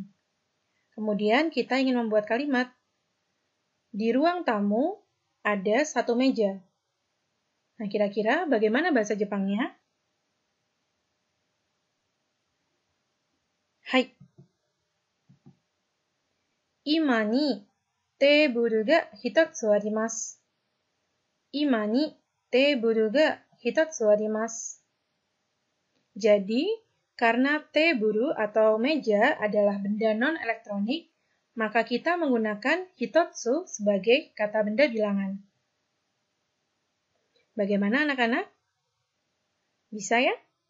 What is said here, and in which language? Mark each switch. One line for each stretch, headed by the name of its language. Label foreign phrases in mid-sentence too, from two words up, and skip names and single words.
Indonesian: Kemudian kita ingin membuat kalimat. Di ruang tamu ada satu meja. Nah, kira-kira bagaimana bahasa Jepangnya? Hai.
Japanese: 居間にテーブルが一つあります. 居間にテーブルが一つあります.
Indonesian: Jadi, karena teburu atau meja adalah benda non-elektronik, maka kita menggunakan hitotsu sebagai kata benda bilangan. Bagaimana anak-anak? Bisa ya?